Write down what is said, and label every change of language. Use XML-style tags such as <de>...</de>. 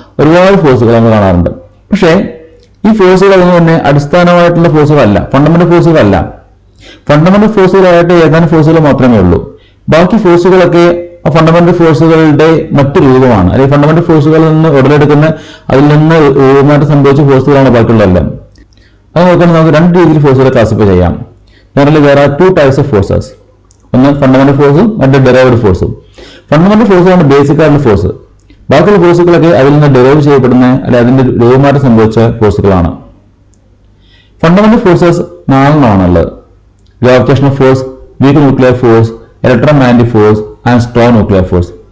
<ml>ഒരുപാട് ഫോഴ്സുകൾ നമ്മൾ കാണാറുണ്ട്. പക്ഷേ ഈ ഫോഴ്സുകളൊന്നും തന്നെ അടിസ്ഥാനമായിട്ടുള്ള ഫോഴ്സുകളല്ല, ഫണ്ടമെന്റൽ ഫോഴ്സുകളല്ല. ഫണ്ടമെന്റൽ ഫോഴ്സുകളായിട്ട് ഏതാനും ഫോഴ്സുകൾ മാത്രമേ ഉള്ളൂ. ബാക്കി ഫോഴ്സുകളൊക്കെ ഫണ്ടമെന്റൽ ഫോഴ്സുകളുടെ മറ്റു രൂപമാണ്. അല്ലെങ്കിൽ ഫണ്ടമെന്റൽ ഫോഴ്സുകളിൽ നിന്ന് ഉടലെടുക്കുന്ന, അതിൽ നിന്ന് രൂപമാറ്റം സംഭവിച്ച ഫോഴ്സുകളാണ് ബാക്കിയുള്ളതെല്ലാം. അത് നോക്കുകയാണെങ്കിൽ നമുക്ക് രണ്ട് രീതിയിൽ ഫോഴ്സുകളെ ക്ലാസിഫൈ ചെയ്യാം.</ml> <en>Generally there are two types of forces.</en> <ml>ഒന്ന് ഫണ്ടമെന്റൽ ഫോഴ്സും മറ്റേ ഡെറൈവ്ഡ് ഫോഴ്സും. ഫണ്ടമെന്റൽ ഫോഴ്സാണ് ബേസിക് ആയിട്ടുള്ള ഫോഴ്സ്. ബാക്കിയുള്ള ഫോഴ്സുകളൊക്കെ അതിൽ നിന്ന് ഡെറൈവ് ചെയ്യപ്പെടുന്ന, അല്ലെങ്കിൽ അതിന്റെ രൂപമാറ്റം സംഭവിച്ച ഫോഴ്സുകളാണ്. Fundamental forces 4 gravitational force, weak nuclear force, electromagnetic force and strong nuclear force.</ml>